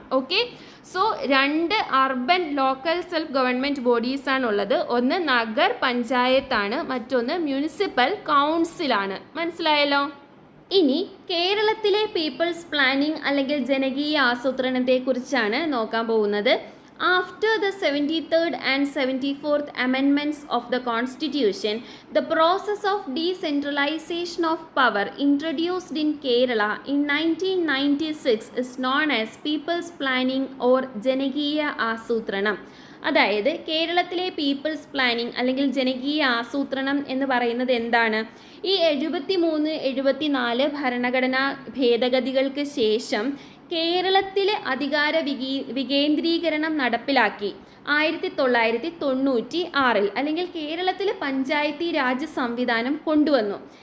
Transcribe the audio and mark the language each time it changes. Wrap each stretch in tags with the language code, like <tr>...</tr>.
<ml>Okay, so 2 urban local self government bodies ആണുള്ളത്. ഒന്ന് നഗർ പഞ്ചായത്താണ്, മറ്റൊന്ന് മുനിസിപ്പൽ കൗൺസിലാണ്. മനസ്സിലായല്ലോ? ഇനി കേരളത്തിലെ പീപ്പിൾസ് പ്ലാനിംഗ് അല്ലെങ്കിൽ ജനകീയ ആസൂത്രണത്തെ കുറിച്ചാണ് നോക്കാൻ പോകുന്നത്.</ml> <en>After the 73rd and 74th amendments of the Constitution, the process of decentralization of power introduced in Kerala in 1996 is known as People's Planning or Janakiya Asutranam.</en> <ml>അതായത് കേരളത്തിലെ പീപ്പിൾസ് പ്ലാനിംഗ് അല്ലെങ്കിൽ ജനകീയ ആസൂത്രണം എന്ന് പറയുന്നത് എന്താണ്? ഈ 73-74 ഭരണഘടനാ ഭേദഗതികൾക്ക് ശേഷം കേരളത്തിലെ അധികാര വികേന്ദ്രീകരണം നടപ്പിലാക്കി 1996 അല്ലെങ്കിൽ കേരളത്തിലെ പഞ്ചായത്തി രാജ് സംവിധാനം കൊണ്ടുവന്നു.</ml>